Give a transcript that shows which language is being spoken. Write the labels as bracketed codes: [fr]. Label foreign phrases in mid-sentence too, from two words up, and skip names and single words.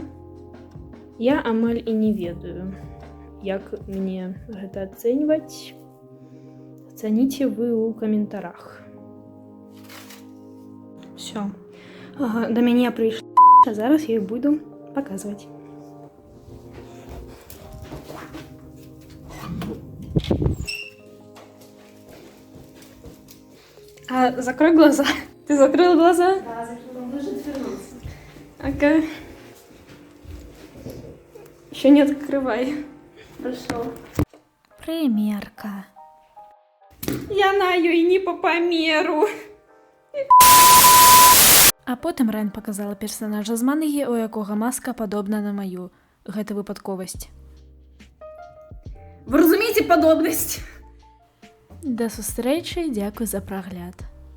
[be] Я амаль і не ведаю, як мне гэта ацэньваць. Ацаніце вы ў каментарах. [ru] Всё. [be] Да мяне прыйшла, а зараз я іх буду паказваць. [ru] Закрой глаза. Ты закрыла глаза? Да, закрыла. Можно отвернуться. Ага. Еще не открывай. Хорошо. Примерка. Я наю і не по памеру. [be] А потым Райан показала персонажа з мангі, у якога маска падобна на маю. Гэта выпадковасць. Вы разумееце падобнасць? Да сустрэчы, дзякуй за прагляд.